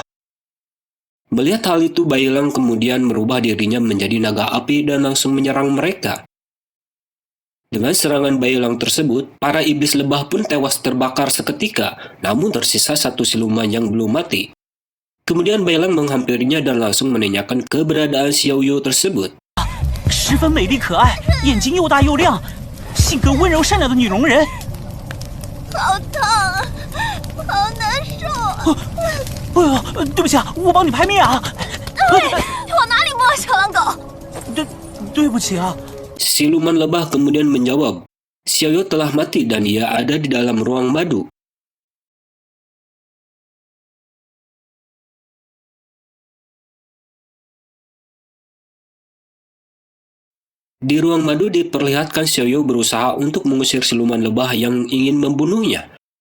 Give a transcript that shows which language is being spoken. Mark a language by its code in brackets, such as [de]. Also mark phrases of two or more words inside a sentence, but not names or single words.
[id] Melihat hal itu, Bailang kemudian merubah dirinya menjadi naga api dan langsung menyerang mereka. Dengan serangan Bailang tersebut, para iblis lebah pun tewas terbakar seketika, namun tersisa satu siluman yang belum mati. Kemudian Bailang menghampirinya dan langsung menanyakan keberadaan Xiaoyu tersebut. [zh] 十分美丽可爱，眼睛又大又亮，性格温柔善良的女龙人。好烫啊，好难受。对不起啊，我帮你拍灭啊。往哪里摸，小狼狗？对不起啊。 [id] Siluman lebah kemudian menjawab, Xiaoyu telah mati dan ia ada di dalam ruang madu. Di ruang madu diperlihatkan Xiaoyu berusaha untuk mengusir siluman lebah yang ingin membunuhnya.